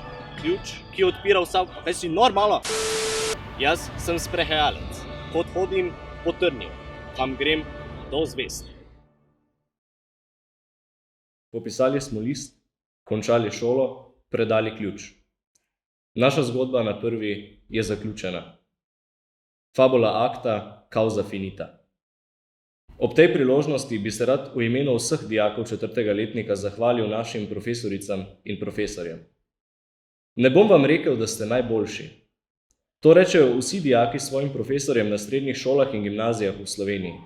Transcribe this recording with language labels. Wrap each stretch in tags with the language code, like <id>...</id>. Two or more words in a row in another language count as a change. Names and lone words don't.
<sl>Ključ, ki odpira vsa... Kaj si normala? Jaz sem sprehajalec. Kot hodim, po trnju. Kam grem, do zvezd. Popisali smo list, končali šolo, predali ključ. Naša zgodba na prvi je zaključena.</sl> <la>Fabula acta, causa finita.</la> <sl>Ob tej priložnosti bi se rad v imenu vseh dijakov 4. letnika zahvalil našim profesoricam in profesorjem. Ne bom vam rekel, da ste najboljši. To rečejo vsi dijaki svojim profesorjem na srednjih šolah in gimnazijah v Sloveniji.</sl>